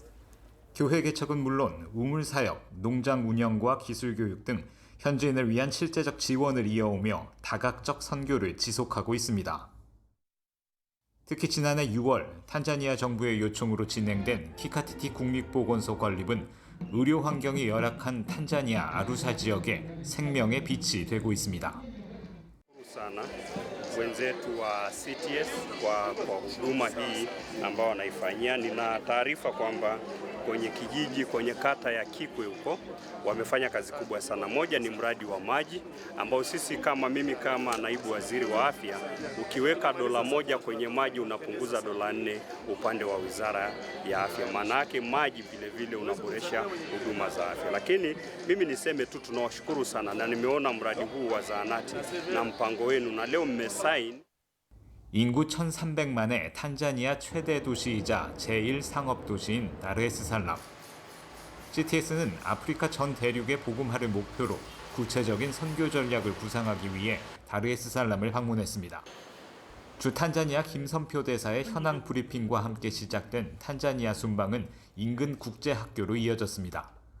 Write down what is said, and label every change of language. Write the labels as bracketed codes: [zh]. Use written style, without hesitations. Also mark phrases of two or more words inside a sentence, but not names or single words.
[ko] 교회 개척은 물론 우물 사역, 농장 운영과 기술 교육 등 현지인을 위한 실제적 지원을 이어오며 다각적 선교를 지속하고 있습니다. 특히 지난해 6월 탄자니아 정부의 요청으로 진행된 키카티티 국립보건소 건립은 의료 환경이 열악한 탄자니아 아루사 지역의 생명의 빛이 되고 있습니다. [sw] sana wenzetu wa CTS kwa huduma hii ambao wanaifanyia. Nina taarifa kwamba kwenye kijiji, kwenye kata ya Kikwe huko wamefanya kazi kubwa sana. Moja ni mradi wa maji ambao sisi mimi kama naibu waziri wa afya, ukiweka $1 kwenye maji unapunguza $4 upande wa wizara ya afya. Maana yake maji vile vile unaboresha huduma za afya. Lakini mimi niseme tu tunawashukuru sana na nimeona mradi huu wa zahanati na mpango wenu na leo mmesaini. [ko] 인구 1,300만의 탄자니아 최대 도시이자 제1상업도시인 다르에스살람. CTS는 아프리카 전 대륙의 복음화를 목표로 구체적인 선교 전략을 구상하기 위해 다르에스살람을 방문했습니다. 주 탄자니아 김선표 대사의 현황 브리핑과 함께 시작된 탄자니아 순방은 인근 국제학교로 이어졌습니다.